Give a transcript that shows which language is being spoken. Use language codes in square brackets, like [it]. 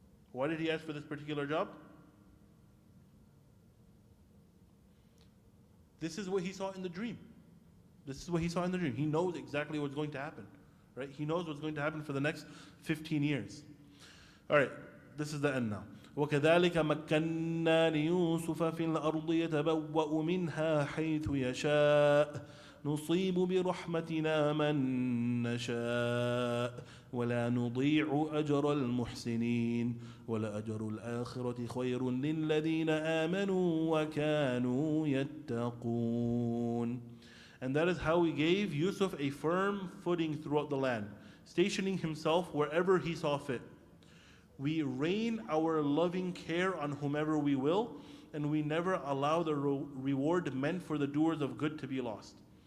[en] Why did he ask for this particular job? This is what he saw in the dream. This is what he saw in the dream. He knows exactly what's going to happen. Right? He knows what's going to happen for the next 15 years. All right, this is the end now. [ar] وكذلك مكنا ليوسف في الأرض يتبوأ منها حيث يشاء نصيب برحمتنا من نشاء ولا نضيع أجر المحسنين ولأجر الآخرة خير للذين آمنوا وكانوا يتقون. [en] And that is how we gave Yusuf a firm footing throughout the land, stationing himself wherever he saw fit. We rain our loving care on whomever we will, and we never allow the reward meant for the doers of good to be lost.